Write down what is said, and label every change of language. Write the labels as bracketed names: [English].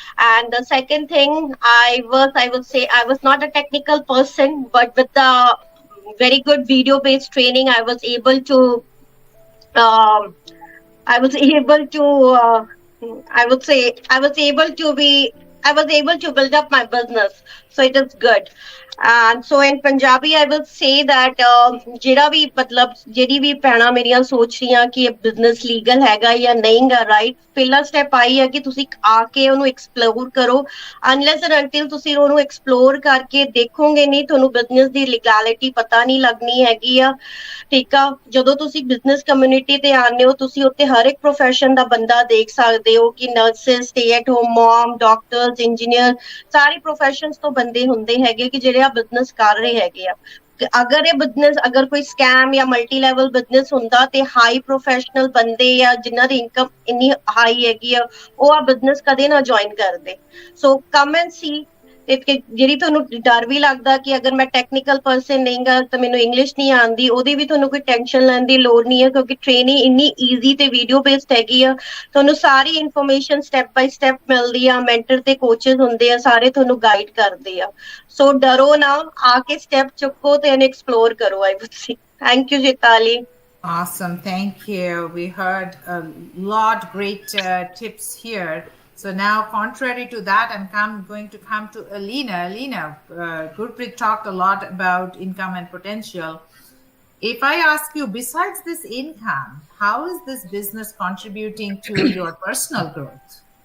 [English] And the second thing, I would say, I was not a technical person, but with the very good video based training, I was able to um, I was able to I would say I was able to build up my business. So it is good. And so in Punjabi, I will say that [Punjabi] ਜਿਹੜਾ ਵੀ ਮਤਲਬ ਜਿਹੜੀ ਵੀ ਭੈਣਾਂ ਮੇਰੀਆਂ ਸੋਚ ਰਹੀਆਂ ਕਿ ਇਹ business legal ਹੈਗਾ ਜਾਂ ਨਹੀਂ ਗਾ ਰਾਈਟ, ਪਹਿਲਾ ਸਟੈਪ ਆਈ ਹੈ ਕਿ ਤੁਸੀਂ ਆ ਕੇ ਉਹਨੂੰ ਐਕਸਪਲੋਰ ਕਰੋ। ਅਨਲੈਸ ਐਂਡ ਅੰਟਿਲ ਤੁਸੀਂ ਉਹਨੂੰ ਐਕਸਪਲੋਰ ਕਰਕੇ ਦੇਖੋਗੇ ਨਹੀਂ, ਤੁਹਾਨੂੰ ਬਿਜ਼ਨਸ ਦੀ ਲੀਗੈਲਿਟੀ ਪਤਾ ਨਹੀਂ ਲੱਗਣੀ ਹੈਗੀ ਆ। ਠੀਕ ਆ, ਜਦੋਂ ਤੁਸੀਂ ਬਿਜ਼ਨਸ ਕਮਿਊਨਿਟੀ ਤੇ ਆਉਂਦੇ ਹੋ, ਤੁਸੀਂ ਉੱਥੇ ਹਰ ਇੱਕ ਪ੍ਰੋਫੈਸ਼ਨ ਦਾ ਬੰਦਾ ਦੇਖ ਸਕਦੇ ਹੋ ਕਿ nurses, stay at home mom, doctors, engineer, ਸਾਰੇ ਪ੍ਰੋਫੈਸ਼ਨਸ ਤੋਂ ਬੰਦੇ ਹੁੰਦੇ ਹੈਗੇ ਕਿ ਜਿਹੜੇ ਆ ਬਿਜ਼ਨਸ ਕਰ ਰਹੇ ਹੈਗੇ ਆ। ਅਗਰ ਇਹ ਬਿਜ਼ਨਸ ਅਗਰ ਕੋਈ ਸਕੈਮ ਜਾਂ ਮਲਟੀ ਲੈਵਲ ਬਿਜ਼ਨਸ ਹੁੰਦਾ ਤੇ ਹਾਈ ਪ੍ਰੋਫੈਸ਼ਨਲ ਬੰਦੇ ਜਾਂ ਜਿਨ੍ਹਾਂ ਦੀ ਇਨਕਮ ਇੰਨੀ ਹਾਈ ਹੈਗੀ ਆ, ਉਹ ਆ ਬਿਜ਼ਨਸ ਕਦੇ ਨਾ ਜੁਆਇਨ ਕਰਦੇ। [English] So come and see. [Punjabi] ਤੇ ਜਿਹੜੀ ਤੁਹਾਨੂੰ ਡਰ ਵੀ ਲੱਗਦਾ ਕਿ ਅਗਰ ਮੈਂ ਟੈਕਨੀਕਲ ਪਰਸਨ ਨਹੀਂ ਗਾ ਤਾਂ ਮੈਨੂੰ ਇੰਗਲਿਸ਼ ਨਹੀਂ ਆਉਂਦੀ, ਉਹਦੀ ਵੀ ਤੁਹਾਨੂੰ ਕੋਈ ਟੈਨਸ਼ਨ ਲੈਣ ਦੀ ਲੋੜ ਨਹੀਂ ਹੈ, ਕਿਉਂਕਿ ਟ੍ਰੇਨਿੰਗ ਇੰਨੀ ਈਜ਼ੀ ਤੇ ਵੀਡੀਓ ਬੇਸਡ ਹੈਗੀ ਆ। ਤੁਹਾਨੂੰ ਸਾਰੀ ਇਨਫੋਰਮੇਸ਼ਨ ਸਟੈਪ ਬਾਈ ਸਟੈਪ ਮਿਲਦੀ ਆ, ਮੈਂਟਰ ਤੇ ਕੋਚਸ ਹੁੰਦੇ ਆ, ਸਾਰੇ ਤੁਹਾਨੂੰ ਗਾਈਡ ਕਰਦੇ ਆ। ਸੋ ਡਰੋ ਨਾ, ਆ ਕੇ ਸਟੈਪ ਚੁੱਕੋ ਤੇ ਇਹਨੂੰ ਐਕਸਪਲੋਰ ਕਰੋ। [English] I would say thank you Jitali. Awesome. Thank you. We heard a lot great tips here. So now, contrary to that, I'm going to come to Alina. Alina, Gurpreet talked a lot about income and potential. If I ask you, besides this income, how is this business contributing to your personal growth?